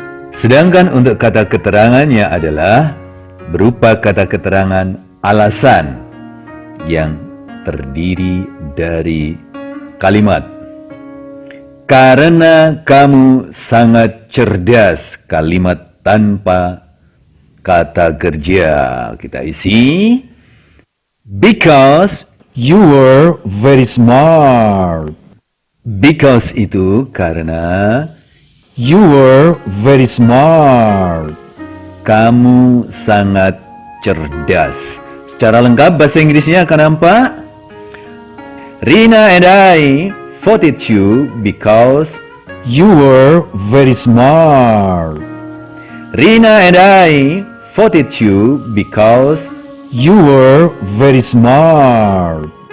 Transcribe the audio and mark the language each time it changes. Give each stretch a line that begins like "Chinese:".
Indonesian: Sedangkan untuk kata keterangannya adalah berupa kata keterangan alasan yang terdiri dari kalimat karena kamu sangat cerdas, kalimat tanpa kata kerja. Kita isi
English: because you were very smart. Because
Indonesian: itu karena
English: you were very smart.
Indonesian: Kamu sangat cerdas. Secara lengkap bahasa Inggrisnya akan nampak.
English: Rina and I voted you because you were very smart. Rina and I voted you because you were very smart.